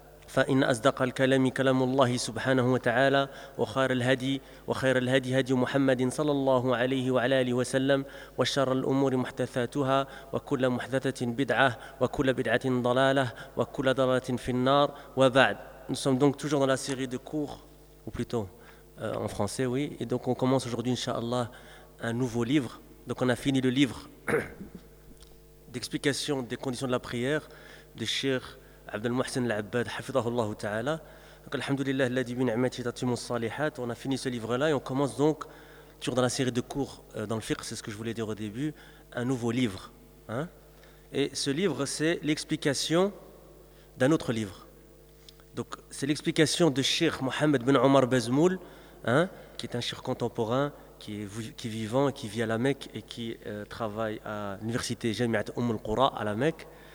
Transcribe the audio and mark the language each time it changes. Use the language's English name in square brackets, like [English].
[Arabic] فإن أصدق الكلام كلام الله سبحانه وتعالى وخير الهدي هدي محمد صلى الله عليه وعلى آله وسلم وشر الأمور محدثاتها وكل محدثة بدعة وكل بدعة ضلالة وكل ضلالة في النار وبعد. [French] Nous sommes donc toujours dans la série de cours, ou plutôt en français, oui. Et donc on commence aujourd'hui, inshallah, un nouveau livre. Donc on a fini le livre d'explication des conditions de la prière de Cheikh عبد المحسن العباد [Arabic] حفظه الله تعالى. [French] Donc [Arabic] الحمد لله الذي بنعمته تتم الصالحات. [French] On a fini ce livre là et on commence donc toujours dans la série de cours dans le fiqh, c'est ce que je voulais dire au début, un nouveau livre, hein? Et ce livre, c'est l'explication d'un autre livre. Donc c'est l'explication de Cheikh Mohamed Ben Omar Bazmoul, hein, qui est un cheikh contemporain qui est vivant et qui vit à La Mecque et qui travaille à l'université Jamiat Umm al-Qura à La Mecque.